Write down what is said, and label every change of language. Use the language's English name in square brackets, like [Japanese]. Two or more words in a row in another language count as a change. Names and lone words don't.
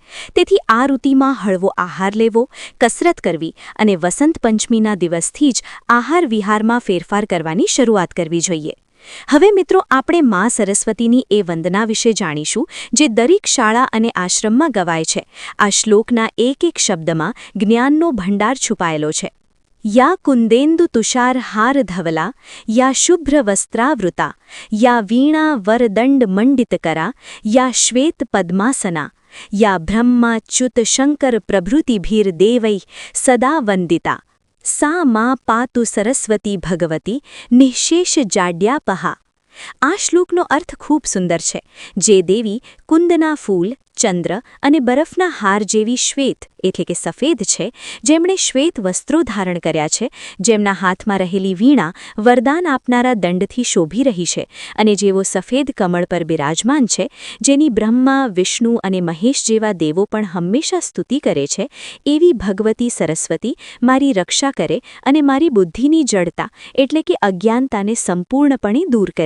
[Gujarati] તેથી આ ઋતુમાં હળવો આહાર લેવો, કસરત કરવી અને વસંત પંચમીના દિવસથી જ આહાર વિહારમાં ફેરફાર કરવાની શરૂઆત કરવી જોઈએ. હવે મિત્રો, આપણે મા સરસ્વતીની એ વંદના વિશે જાણીશું જે દરેક શાળા અને આશ્રમમાં ગવાય છે. આ શ્લોકના એક એક શબ્દમાં જ્ઞાનનો ભંડાર છુપાયેલો છે. [Sanskrit] या कुंदेन्दु तुषार हार धवला, या शुभ्र वस्त्रावृता, या वीणा वरदंड मंडितकरा, या श्वेत पद्मासना, या ब्रह्माच्युत शंकर प्रभृतिभिर देवै सदा वंदिता, सा मां पातु सरस्वती भगवती निःशेष जाड्यापहा. [Gujarati] આ શ્લોકનો અર્થ ખૂબ સુંદર છે. જે દેવી કુંદના ફૂલ, ચંદ્ર અને બરફના હાર જેવી શ્વેત એટલે કે સફેદ છે, જેમણે શ્વેત વસ્ત્રો ધારણ કર્યા છે, જેમના હાથમાં રહેલી વીણા વરદાન આપનારા દંડથી શોભી રહી છે અને જેઓ સફેદ કમળ પર બિરાજમાન છે, જેની બ્રહ્મા, વિષ્ણુ અને મહેશ જેવા દેવો પણ હંમેશા સ્તુતિ કરે છે, એવી ભગવતી સરસ્વતી મારી રક્ષા કરે અને મારી બુદ્ધિની જડતા એટલે કે અજ્ઞાનતાને સંપૂર્ણપણે દૂર કરે.